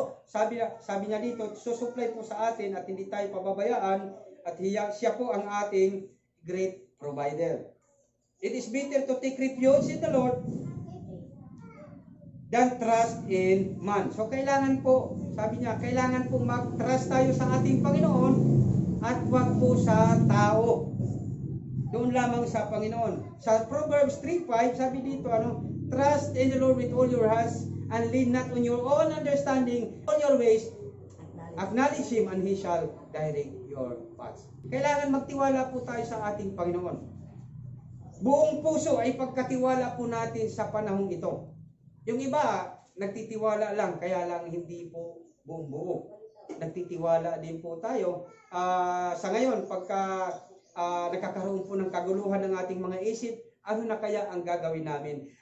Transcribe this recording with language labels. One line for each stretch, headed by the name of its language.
Filipino: Sabi niya dito, susuplay po sa atin at hindi tayo pababayaan, at siya po ang ating
English: great provider. It is better to take refuge in the Lord than trust in man.
Filipino: So kailangan po, sabi niya, kailangan po mag-trust tayo sa ating Panginoon at wag po sa tao. Doon lamang sa Panginoon. Sa Proverbs 3:5, sabi dito,
English: trust in the Lord with all your hearts and lean not on your own understanding. All your ways, acknowledge Him and He shall direct your paths.
Filipino: Kailangan magtiwala po tayo sa ating Panginoon. Buong puso ay pagkatiwala po natin sa panahong ito. Yung iba, nagtitiwala lang, kaya lang hindi po buong buo. Nagtitiwala din po tayo. Sa ngayon, pagka nakakaroon po ng kaguluhan ng ating mga isip, ano na kaya ang gagawin namin?